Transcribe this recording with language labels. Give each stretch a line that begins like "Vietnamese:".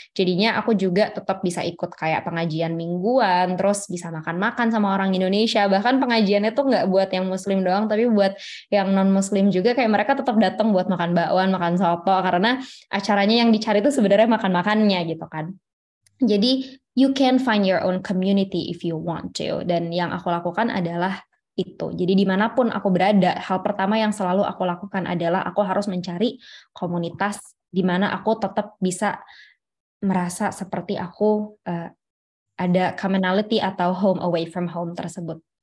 Indonesian: Jadinya aku juga tetap bisa ikut kayak pengajian mingguan, terus bisa makan-makan sama orang Indonesia. Bahkan pengajiannya tuh nggak buat yang Muslim doang, tapi buat yang non-Muslim juga, kayak mereka tetap datang buat makan bakwan, makan soto, karena acaranya yang dicari itu sebenarnya makan-makannya gitu kan.
English: Jadi you can find your own community if you want to.
Indonesian: Dan yang aku lakukan adalah itu. Jadi dimanapun aku berada, hal pertama yang selalu aku lakukan adalah aku harus mencari komunitas di mana aku tetap bisa merasa seperti aku ada commonality atau
English: home away from home
Indonesian: tersebut.